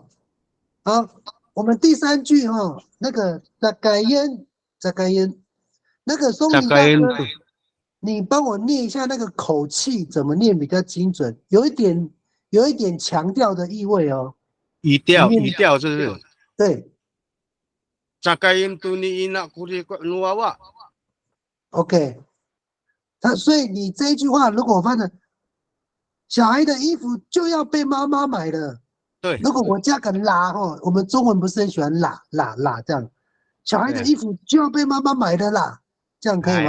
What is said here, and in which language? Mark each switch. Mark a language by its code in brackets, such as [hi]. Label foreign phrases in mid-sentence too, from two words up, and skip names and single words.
[zh] 好，我们第3句哦，那个扎盖烟，那个松林大哥，你帮我念一下那个口气怎么念比较精准，有一点强调的意味哦。语调是不是？对。 [dru] Zakain tu ni nak kuri ko nuawa。 [zh] OK， 所以你这一句话如果我翻成小孩的衣服就要被妈妈买了，对。如果我加个啦哦，我们中文不是很喜欢啦这样，小孩的衣服就要被妈妈买的啦，这样可以吗？